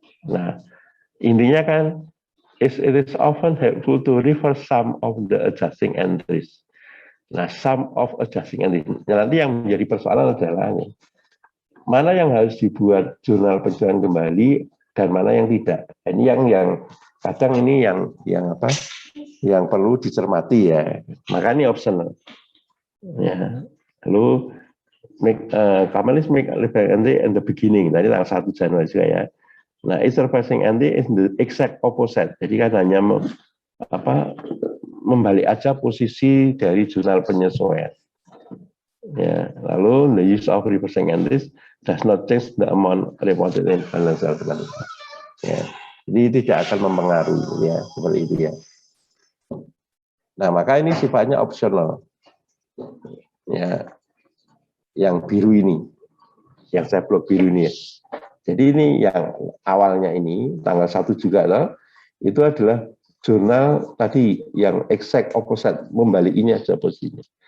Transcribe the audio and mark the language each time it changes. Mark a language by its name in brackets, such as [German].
[Indonesian] Nah, intinya kan [English] it is often helpful to reverse some of the adjusting entries. Nah, some of adjusting entries. [Indonesian] Nah, nanti yang menjadi persoalan adalah ini, mana yang harus dibuat jurnal penjualan kembali dan mana yang tidak. Ini yang kadang ini yang perlu dicermati ya. Maka ini optional. Ya. [English] Lalu Kamalis make entry in the beginning. [Indonesian] Tadi tanggal 1 Januari juga ya. [English] Nah, reversing entry is the exact opposite. [Indonesian] Jadi kan hanya membalik aja posisi dari jurnal penyesuaian. Ya, lalu [English] the use of reversing entries does not change the amount reported in financial statement. [Indonesian] Ya. Jadi tidak akan mempengaruhi ya seperti itu ya. Nah, maka ini sifatnya opsional. Ya. Yang biru ini. Yang saya blok biru ini ya. Jadi ini yang awalnya ini tanggal 1 juga loh, itu adalah jurnal tadi yang [English] exact opposite, [Indonesian] membalikinya aja posisinya.